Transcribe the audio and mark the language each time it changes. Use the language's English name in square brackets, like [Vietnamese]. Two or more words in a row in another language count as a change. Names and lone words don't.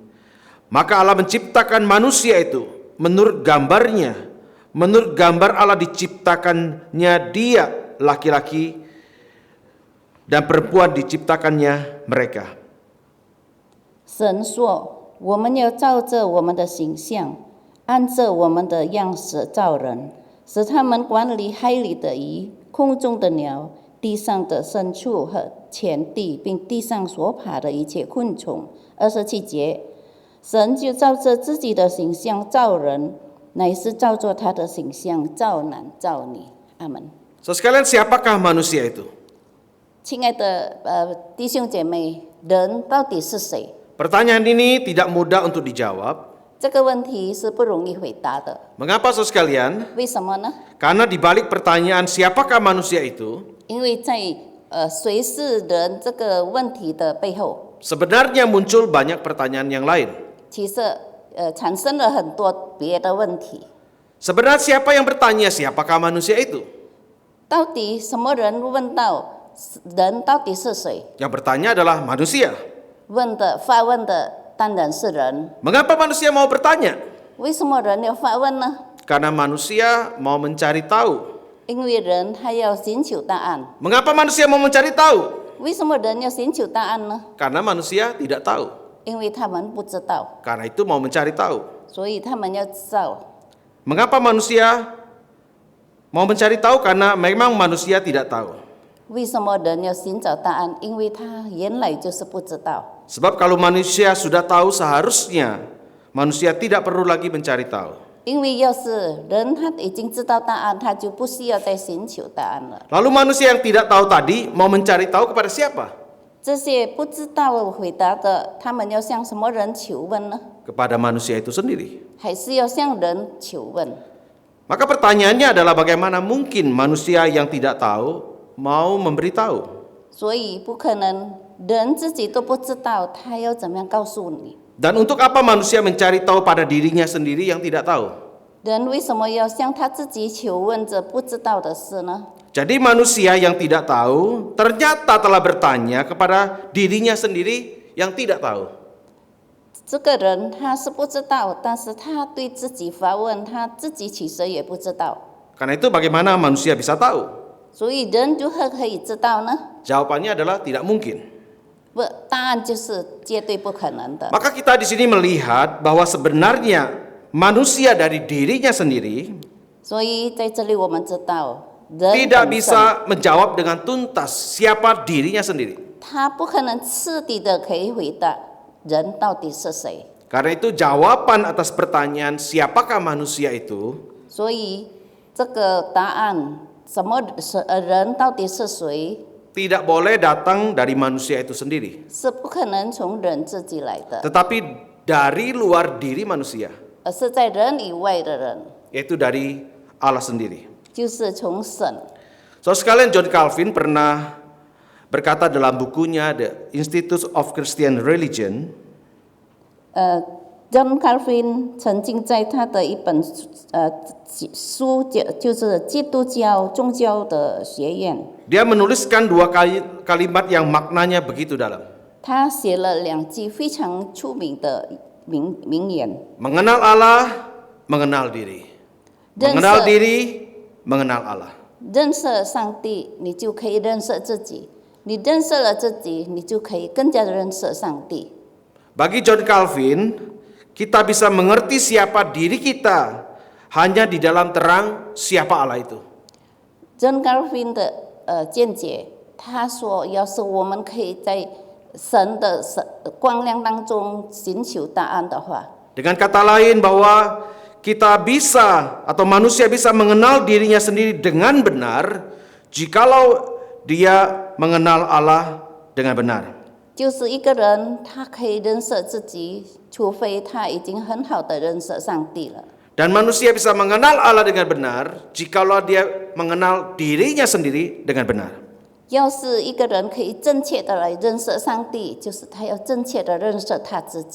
[Indonesian] Maka Allah menciptakan manusia itu menurut gambarnya, menurut gambar Allah diciptakannya dia, laki-laki dan perempuan diciptakannya mereka. [Chinese] 神说：“我们要照着我们的形象，按着我们的样式造人，使他们管理海里的鱼、空中的鸟、地上的牲畜和全地，并地上所爬的一切昆虫。”27节，神就照着自己的形象造人，乃是照着他的形象造男造女。阿门。 [Indonesian] So sekalian, siapakah manusia itu? [Chinese] 亲爱的弟兄姐妹，人到底是谁？ [Indonesian] Pertanyaan ini tidak mudah untuk dijawab. [Chinese] 这个问题是不容易回答的。 [Indonesian] Mengapa saudara sekalian? [Chinese] 为什么呢？ [Indonesian] Karena di balik pertanyaan siapakah manusia itu, [Chinese] 因为在谁是人这个问题的背后， [Indonesian] sebenarnya muncul banyak pertanyaan yang lain. [Chinese] 其实产生了很多别的问题。 [Indonesian] Sebenarnya siapa yang bertanya siapakah manusia itu? [Chinese] 到底什么人问到人到底是谁？ [Indonesian] Yang bertanya adalah manusia. [Chinese] 发问的当然是人。 [Indonesian] Mengapa manusia mau bertanya? [Chinese] 为什么人要发问呢？ [Indonesian] Karena manusia mau mencari tahu. [Chinese] 因为人他要寻求答案。 [Indonesian] Mengapa manusia mau mencari tahu? [Chinese] 为什么人要寻求答案呢？ [Indonesian] Karena manusia tidak tahu. [Chinese] 因为他们不知道， [Indonesian] Karena itu mau mencari tahu. [Chinese] 所以他们要知道。 [Indonesian] Mengapa manusia mau mencari tahu? Karena memang manusia tidak tahu. [Chinese] 为什么人要寻找答案？因为他原来就是不知道。 [Indonesian] Sebab kalau manusia sudah tahu, seharusnya manusia tidak perlu lagi mencari tahu. [Chinese] 因为要是人他已经知道答案，他就不需要再寻求答案了。 [Indonesian] Lalu manusia yang tidak tahu tadi mau mencari tahu kepada siapa? [Chinese] 这些不知道回答的，他们要向什么人求问呢？ [Indonesian] Kepada manusia itu sendiri. [Chinese] 还是要向人求问？ [Indonesian] Maka pertanyaannya adalah bagaimana mungkin manusia yang tidak tahu mau memberitahu? [Chinese] 所以不可能人自己都不知道，他要怎么样告诉你？ [Indonesian] Dan untuk apa manusia mencari tahu pada dirinya sendiri yang tidak tahu? [Chinese] 人为什么要向他自己求问着不知道的事呢？ [Indonesian] Jadi manusia yang tidak tahu ternyata telah bertanya kepada dirinya sendiri yang tidak tahu. [Chinese] 这个人他是不知道，但是他对自己发问，他自己其实也不知道。 [Indonesian] Karena itu bagaimana manusia bisa tahu? [Chinese] 所以人如何可以知道呢？ [Indonesian] Jawabannya adalah tidak mungkin. [Chinese] 不，答案就是绝对不可能的。 [Indonesian] Maka kita di sini melihat bahwa sebenarnya manusia dari dirinya sendiri [Chinese] 所以在这里我们知道，人 [Indonesian] tidak [Chinese] 本身 [Indonesian] bisa menjawab dengan tuntas siapa dirinya sendiri. [Chinese] 他不可能彻底的可以回答人到底是谁。 [Indonesian] Karena itu jawaban atas pertanyaan siapakah manusia itu [Chinese] 所以这个答案，什么人到底是谁， [Indonesian] tidak boleh datang dari manusia itu sendiri, [Chinese] 是不可能从人自己来的， [Indonesian] tetapi dari luar diri manusia, [Chinese] 而是在人以外的人， [Indonesian] yaitu dari Allah sendiri. [Chinese] 就是从神。 [Indonesian] So sekalian John Calvin pernah berkata dalam bukunya The Institute of Christian Religion, [Chinese] John Calvin 曾经在他的一本书就是基督教宗教的学院， [Indonesian] dia menuliskan dua kalimat yang maknanya begitu dalam. [Chinese] 他写了2句非常出名的名言： [Indonesian] Mengenal Allah, mengenal diri. [Chinese] 认 [Indonesian] Mengenal [Chinese] 识 [Indonesian] diri, mengenal Allah. [Chinese] 认识上帝，你就可以认识自己；你认识了自己，你就可以更加的认识上帝。 [Indonesian] Bagi John Calvin, kita bisa mengerti siapa diri kita hanya di dalam terang siapa Allah itu. [Chinese] John Calvin 的见解，他说，要是我们可以在神的光亮当中寻求答案的话， [Indonesian] Dengan kata lain bahwa kita bisa atau manusia bisa mengenal dirinya sendiri dengan benar jikalau dia mengenal Allah dengan benar. [Chinese] 就是一个人他可以认识自己，除非他已经很好的认识上帝了。 [Indonesian] Dan manusia bisa mengenal Allah dengan benar jikalau dia mengenal dirinya sendiri dengan benar. [Chinese] 要是一个人可以正确的来认识上帝，就是他要正确的认识他自己。